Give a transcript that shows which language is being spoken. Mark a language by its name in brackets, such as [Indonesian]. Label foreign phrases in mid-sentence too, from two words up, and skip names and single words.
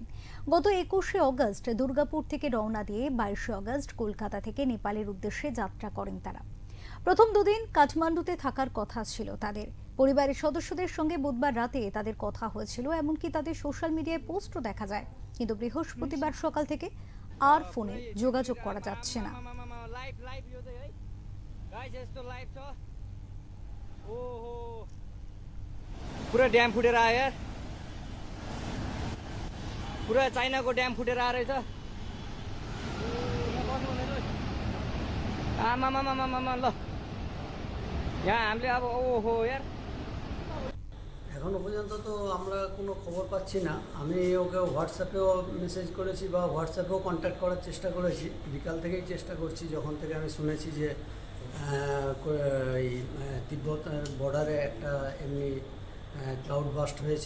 [Bangla] গত 21শে অগস্ট দুর্গাপুর থেকে রওনা দিয়ে 22শে অগস্ট কলকাতা থেকে নেপালের উদ্দেশ্যে যাত্রা করেন তারা। প্রথম দুদিন কাঠমান্ডুতে থাকার কথা ছিল তাদের। পরিবারের সদস্যদের সঙ্গে বুধবার রাতে তাদের কথা হয়েছিল, এমনকি তাদের [English] social media [Bangla] পোস্টও দেখা যায়। কিন্তু বৃহস্পতিবার সকাল থেকে আর ফোনে যোগাযোগ করা যাচ্ছে না। [Nepali] पुरा ड्याम फुटेर आयो यार, पुरा चाइनाको ड्याम फुटेर आएर रहेछ। आमामामामामा ल यहाँ हामीले अब ओहो यार [Bangla] এখনো পর্যন্ত তো আমরা কোনো খবর পাচ্ছি না। আমি ওকে হোয়াটসঅ্যাপেও মেসেজ করেছি বা হোয়াটসঅ্যাপেও কন্ট্যাক্ট করার চেষ্টা করেছি। বিকাল থেকেই চেষ্টা করছি, যখন থেকে আমি শুনেছি যে এই তিব্বতের বর্ডারে একটা এমনি [English] cloud burst [Bangla] হয়েছে।